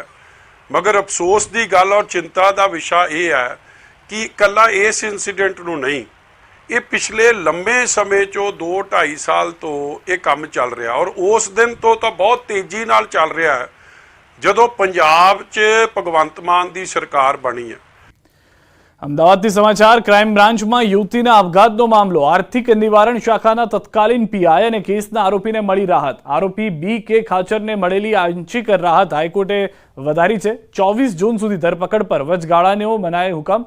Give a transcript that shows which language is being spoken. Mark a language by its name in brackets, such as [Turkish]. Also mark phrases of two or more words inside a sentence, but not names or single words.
[Punjabi] ਮਗਰ ਅਫਸੋਸ ਦੀ ਗੱਲ ਔਰ ਚਿੰਤਾ ਦਾ ਵਿਸ਼ਾ ਇਹ ਹੈ ਕਿ ਇਕੱਲਾ ਇਸ ਇਨਸੀਡੈਂਟ ਨੂੰ ਨਹੀਂ, ਇਹ ਪਿਛਲੇ ਲੰਮੇ ਸਮੇਂ 'ਚੋਂ 2-2.5 ਸਾਲ ਤੋਂ ਇਹ ਕੰਮ ਚੱਲ ਰਿਹਾ ਔਰ ਉਸ ਦਿਨ ਤੋਂ ਤਾਂ ਬਹੁਤ ਤੇਜ਼ੀ ਨਾਲ ਚੱਲ ਰਿਹਾ ਹੈ ਜਦੋਂ ਪੰਜਾਬ 'ਚ ਭਗਵੰਤ ਮਾਨ ਦੀ ਸਰਕਾਰ ਬਣੀ ਹੈ. [Gujarati] અમદાવાદથી સમાચાર. ક્રાઇમ બ્રાન્ચમાં યુવતીના આપઘાતનો મામલો. આર્થિક નિવારણ શાખાના તત્કાલીન પીઆઈ અને કેસના આરોપીને મળી રાહત. આરોપી BK ખાચરને મળેલી આંશિક રાહત હાઈકોર્ટે વધારી છે. 24 જૂન સુધી ધરપકડ પર વચગાળાનો મનાય હુકમ.